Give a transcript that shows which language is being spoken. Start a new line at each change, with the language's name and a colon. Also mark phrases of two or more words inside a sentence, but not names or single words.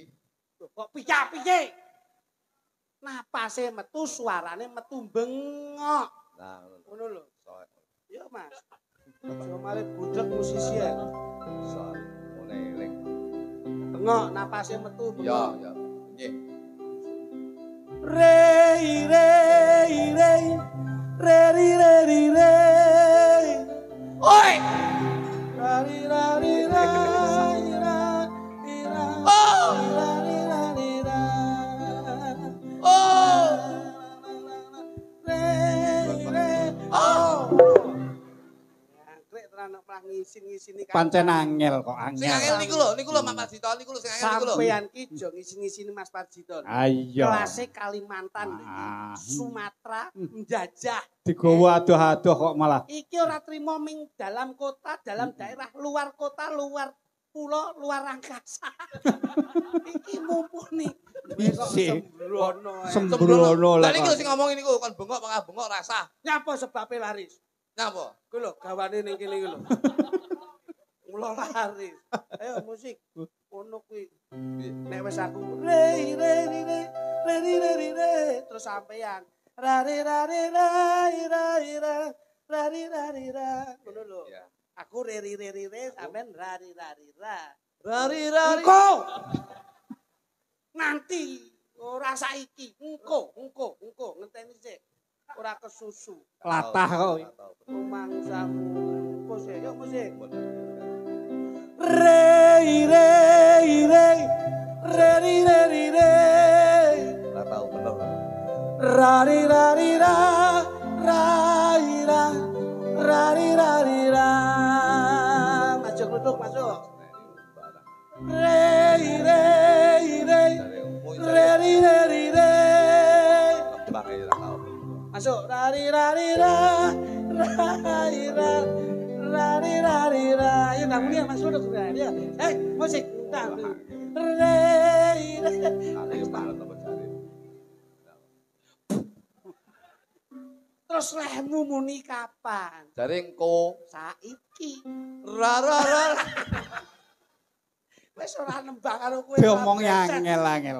Javanese: Kok piye? Napase metu, suarane metu bengok. Nah, Ngono lho. Iya, Mas. Aja mari budrek musisi ya. Sok ngene eling. Bengok napase metu bengok. Ya. Nggih. Rei Oi rari rari rai rai Oh! Anggrek tenan malah ngisin-ngisini Pancen angel kok Sing angel niku lho Mas Parjito niku lho sing angel niku lho. sampean ki jo ngisin-ngisini Mas Parjito. Ayo. Kelasé Kalimantan, Sumatera, menjajah. Digawa adoh-adoh kok malah. Iki ora trimo ming
Indonesian: dalam kota, dalam daerah, luar kota, luar pulau, luar angkasa.
Javanese: Iki mumpuni. Isi. Sembrono. Sembrono Lah lah. niki lho sing ngomong niku kon bengok pangah bengok rasah. Nyapa sebabe laris? Napa? Kuwi lho gawane ning kene iki lho. Mula laris. Ayo musik. Ono kuwi. Nek wis aku re terus sampean rari rari rai rai rai rari rari rai ngono lho. Aku re sampean rari rari rai. Rari. Engko. Nanti ora saiki, engko ngenteni sik. Ora kesusu. Latah kok. Rumangsamu. Musik, yuk musik. Rei. Ora tau bener. Rari rari ra rai ra rari rari ra.
Indonesian: Masuk duduk masuk. Rei. Masuk rari rari ra rai ra rari rari ra. Ya kamu dia masuk duduk sudah dia.
Javanese: Musik. Rei. Terus lehmu muni kapan? Jare engko Saiki. ra. Wis ora nembang karo kowe. Diomong angel.